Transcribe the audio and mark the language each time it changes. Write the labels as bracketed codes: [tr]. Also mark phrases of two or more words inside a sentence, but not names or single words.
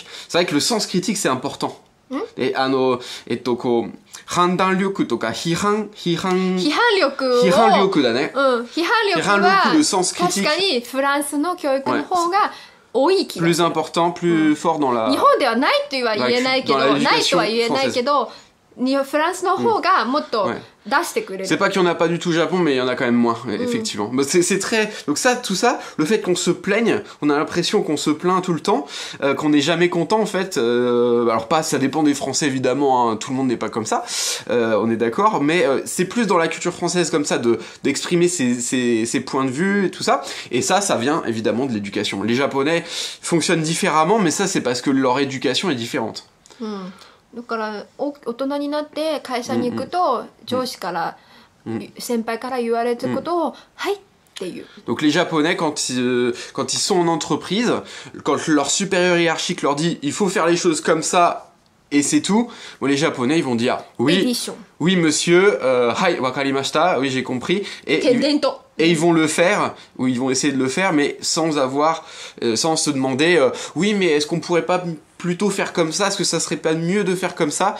[fr] C'est vrai que le sens critique c'est important. Et [ja] 判断力とか批判力だね. [fr] Hihan le sens critique. Plus important, plus fort dans la. [ja] 日本ではないとは言えないけど、ないとは言えないけど、フランスの方がもっと出してくれる。 [fr] C'est pas qu'il y en a pas du tout au Japon, mais il y en a quand même moins, effectivement. C'est très. Donc tout ça, le fait qu'on se plaigne, on a l'impression qu'on se plaint tout le temps, qu'on n'est jamais content en fait. Alors ça dépend des Français évidemment, hein, tout le monde n'est pas comme ça, on est d'accord, mais c'est plus dans la culture française comme ça d'exprimer ses points de vue et tout ça. Et ça vient évidemment de l'éducation. Les Japonais fonctionnent différemment, mais ça c'est parce que leur éducation est différente. [ja] だから大人になって会社に行くと上司から先輩から言われたことをはいって言う。 [fr] Donc les Japonais quand ils sont en entreprise, quand leur supérieur hiérarchique leur dit il faut faire les choses comme ça et c'est tout. Bon, les Japonais, ils vont dire oui, Édition. oui monsieur, [ja] はい分かりました, [fr] oui j'ai compris, et ils vont le faire, ou ils vont essayer de le faire, mais sans se demander oui mais est-ce qu'on pourrait pas plutôt faire comme ça, est-ce que ça serait pas mieux de faire comme ça?